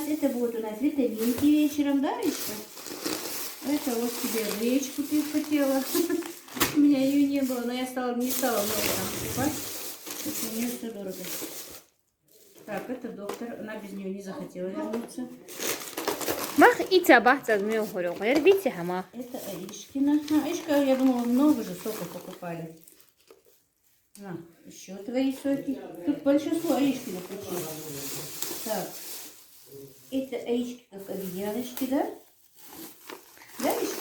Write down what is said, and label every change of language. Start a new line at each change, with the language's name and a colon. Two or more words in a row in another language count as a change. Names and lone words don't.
Russian: Это будет у нас витаминки вечером, да, Ишка? Это вот тебе гречку ты хотела. У меня ее не было, но я не стала много там покупать. Потому что у нее все дорого. Так, это доктор. Она без нее не захотела вернуться.
Chechen: Мах и цабах цадмил хорю. Рвите хама.
Russian: Это Аишкина. Аишка, я думала, много же соков покупали. На, еще твои соки. Тут большинство Аишкина почти. Так. Это Аишки как обезьяночки, да? Да, Аишка?